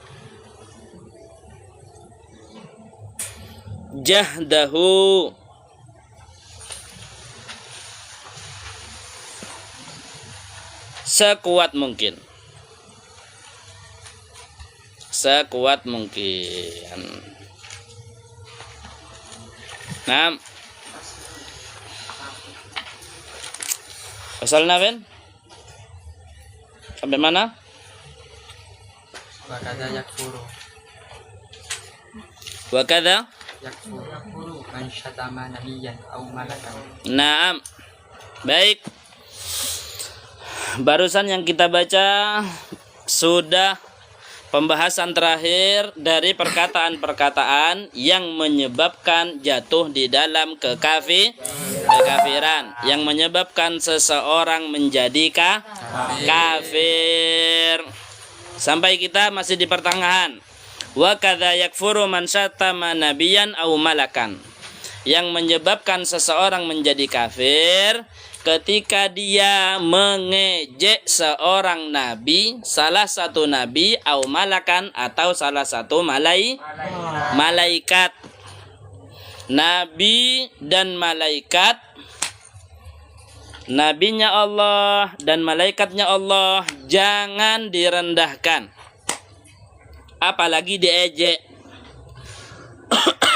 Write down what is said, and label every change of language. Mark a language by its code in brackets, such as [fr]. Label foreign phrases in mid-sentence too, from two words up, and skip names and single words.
[id] jahdahu, sekuat mungkin, Nah, pasal naben sampai mana? [ar] وكذا يكفر. Wakada يكفر من شتم نبيا أو ملكا. Naam. [id] Baik. Barusan yang kita baca sudah pembahasan terakhir dari perkataan-perkataan yang menyebabkan jatuh di dalam kekafiran, yang menyebabkan seseorang menjadi kafir. Sampai kita masih di pertengahan. [ar] وكذا يكفر من شتم نبيا أو ملكا, [id] yang menyebabkan seseorang menjadi kafir ketika dia mengejek seorang nabi, salah satu nabi, [ar] أو ملكا, [id] atau salah satu malaikat. Nabi dan malaikat, nabinya Allah dan malaikatnya Allah jangan direndahkan, apalagi diejek.